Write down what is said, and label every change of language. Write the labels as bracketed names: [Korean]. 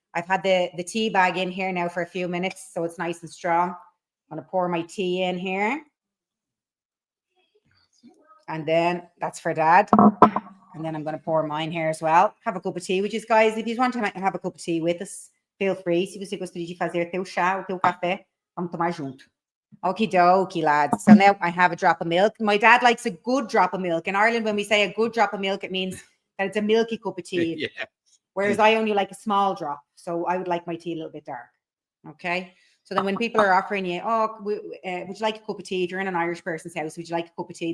[English] I've had the tea bag in here now for a few minutes, so it's nice and strong. I'm going to pour my tea in here. And then that's for Dad. And then I'm going to pour mine here as well. Have a cup of tea, which is, guys, if you want to have a cup of tea with us, feel free. [Portuguese] Se você gostaria de fazer teu chá, o teu café, vamos tomar junto. [English] Okie dokie, lads. So now I have a drop of milk. My dad likes a good drop of milk. In Ireland, when we say a good drop of milk, it means that it's a milky cup of tea. Yeah. Whereas I only like a small drop. So I would like my tea a little bit dark. Okay. So then when people are offering you, would you like a cup of tea? If you're in an Irish person's house, would you like a cup of tea?